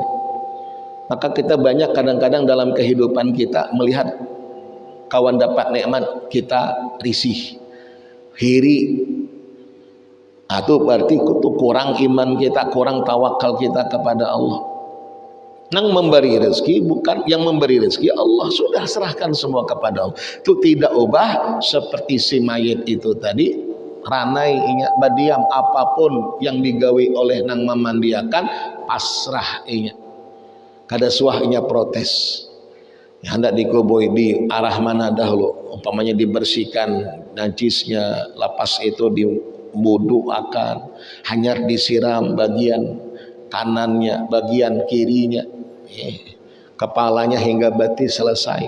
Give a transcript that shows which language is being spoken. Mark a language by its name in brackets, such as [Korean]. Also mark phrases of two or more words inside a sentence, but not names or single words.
[Indonesian] Maka kita banyak kadang-kadang dalam kehidupan kita melihat kawan dapat nikmat, kita risih, hiri. Itu berarti itu kurang iman kita, kurang tawakal kita kepada Allah. Nang memberi rezeki bukan yang memberi rezeki Allah, sudah serahkan semua kepada Allah. [Banjar] Itu tidak ubah seperti si mayit itu tadi, ranai inya badiam apapun yang digawe oleh nang memandiakan pasrah inya. Kada suah inya protes. Ya, hendak dikubur di arah mana dahulu, umpamanya dibersihkan najisnya, lapas itu diwudu akan, hanyar disiram bagian kanannya, bagian kirinya, kepalanya hingga batis selesai.